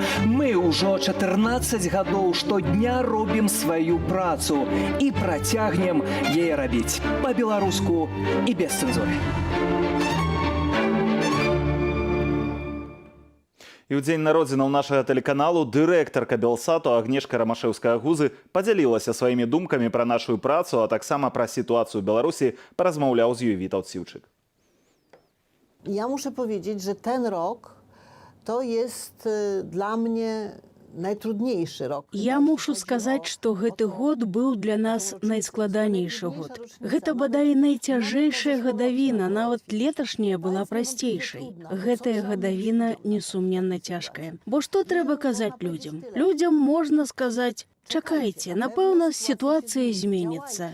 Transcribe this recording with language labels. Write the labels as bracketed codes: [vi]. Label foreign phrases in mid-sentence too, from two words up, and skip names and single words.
[be] Мы ўжо 14 гадоў штодня робім сваю працу і працягнем яе рабіць па-беларуску і без цэнзуры. І ў дзень народзінаў нашага тэлеканалу дырэктарка Белсату Агнешка Рамашэўская-Гузы падзялілася сваімі думкамі пра нашу працу, а таксама пра сітуацыю ў Беларусі паразмаўляў з ёй Вітаўт Сіўчык. [pl] Ja muszę powiedzieć, że ten rok to jest dla mnie najtrudniejszy rok. [be] Я мушу сказаць, што гэты год быў для нас найскладанейшы год. Гэта бадай найцяжэйшая гадавіна, нават леташняя была прасцейшай. Гэтая гадавіна несумненна цяжкая. Бо што трэба казаць людзям? Людзям можна сказаць: чакайце, напэўна, сітуацыя зменіцца.